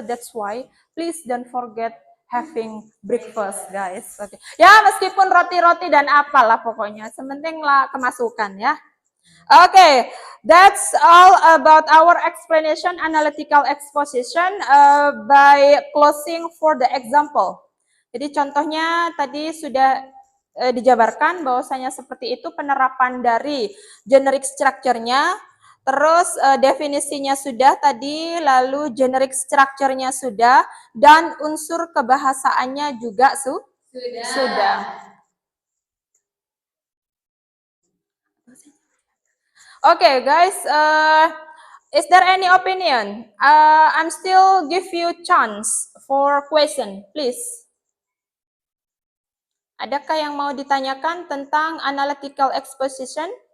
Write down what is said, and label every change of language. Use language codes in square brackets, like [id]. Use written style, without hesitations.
[en] So that's why please don't forget having breakfast, guys. Okay. [id] Ya, meskipun roti-roti dan apalah pokoknya, sementing lah kemasukan ya. [en] Okay, that's all about our explanation analytical exposition by closing for the example. [id] Jadi contohnya tadi sudah dijabarkan bahwasanya seperti itu penerapan dari generic structure-nya, terus definisinya sudah tadi, lalu generic structure-nya sudah, dan unsur kebahasaannya juga sudah. [en] Okay, guys, is there any opinion? I'm still give you chance for question, please. [id] Adakah yang mau ditanyakan tentang analytical exposition?